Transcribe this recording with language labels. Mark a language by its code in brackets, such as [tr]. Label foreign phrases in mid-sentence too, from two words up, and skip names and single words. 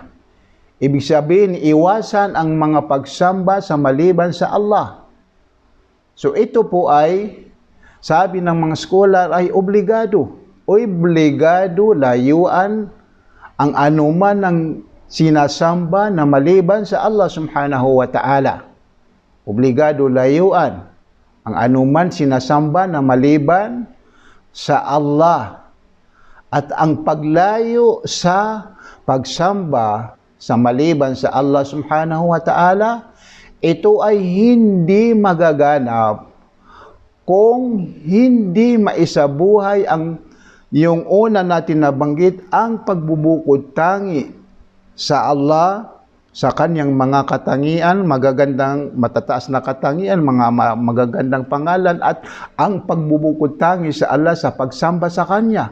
[tl] Ibig sabihin, iwasan ang mga pagsamba sa maliban sa Allah. So ito po ay, sabi ng mga scholar, ay obligado. Obligado layuan ang anuman ng sinasamba na maliban sa Allah [ar] سبحانه وتعالى. [tl] Obligado layuan ang anuman sinasamba na maliban sa Allah. At ang paglayo sa pagsamba sa maliban sa Allah [ar] سبحانه وتعالى, [tl] ito ay hindi magaganap kung hindi maisabuhay yung una natin nabanggit, ang pagbubukod tangi sa Allah, sa Kanyang mga katangian, magagandang matataas na katangian, mga magagandang pangalan, at ang pagbubukod tangi sa Allah sa pagsamba sa Kanya.